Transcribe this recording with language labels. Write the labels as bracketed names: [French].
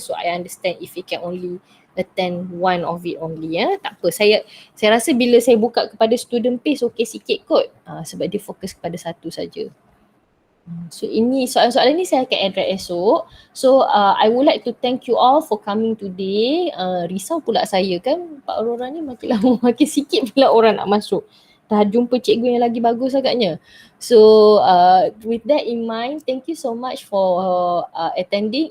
[English] So I understand if you can only attend one of it only ya. [Malay] Tak apa, saya rasa bila saya buka kepada student page okey sikit kot, sebab dia fokus kepada satu saja. So ini soalan-soalan ni saya akan address esok. [English] So I would like to thank you all for coming today. [Malay] Risau pula saya kan, Pak Aurora ni makin lama makin sikit pula orang nak masuk. Dah jumpa cikgu yang lagi bagus agaknya. [English] So with that in mind, thank you so much for attending.